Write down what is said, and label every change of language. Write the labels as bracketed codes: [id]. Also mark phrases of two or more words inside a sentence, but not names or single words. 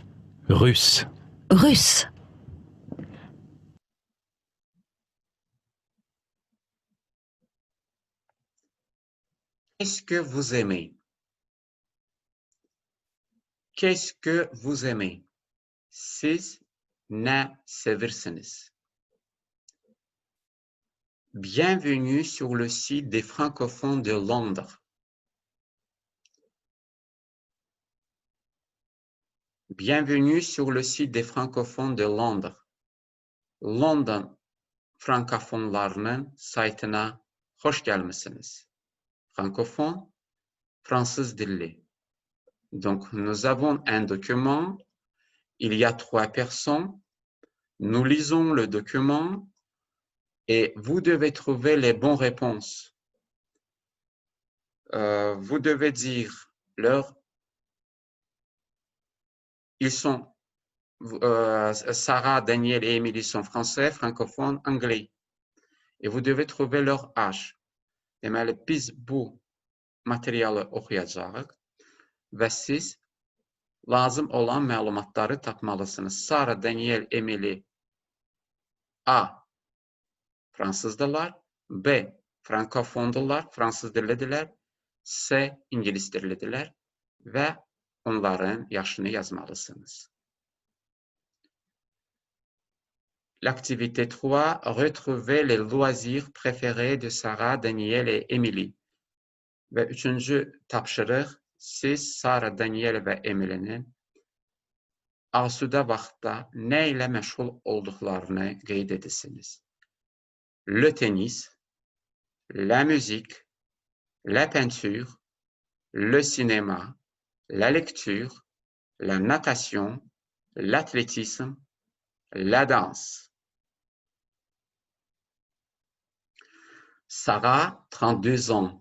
[fr] Russe. Russe. Qu'est-ce que vous aimez? Qu'est-ce que vous aimez? [az] Siz ne seversiniz? [fr] Bienvenue sur le site des francophones de Londres. Bienvenue sur le site des francophones de Londres. [az] London frankofonlarının saytına hoş gelmişsiniz. Frankofon, Fransız dilli. [fr] Donc, nous avons un document, il y a 3 personnes, nous lisons le document et vous devez trouver les bonnes réponses. Vous devez dire ils sont, Sarah, Daniel et Émilie sont français, francophones, anglais. Et vous devez trouver leur âge. [az] Deməli, biz bu materialı oxuyacağıq və siz lazım olan məlumatları tapmalısınız. Sara, Daniel, Emily A. Fransızdırlar, B. Frankofondurlar, Fransız dillidirlər, C. İngilis dillidirlər və onların yaşını yazmalısınız. [fr] L'activité 3, retrouver les loisirs préférés de Sarah, Daniel et Emily. [az] Və üçüncü tapşırıq, siz Sara, Daniel və Emily'nin asudə vaxtda nə ilə məşğul olduqlarını qeyd edirsiniz. [fr] Le tennis, la musique, la peinture, le cinéma, la lecture, la natation, l'athlétisme, la danse. Sarah, 32 ans.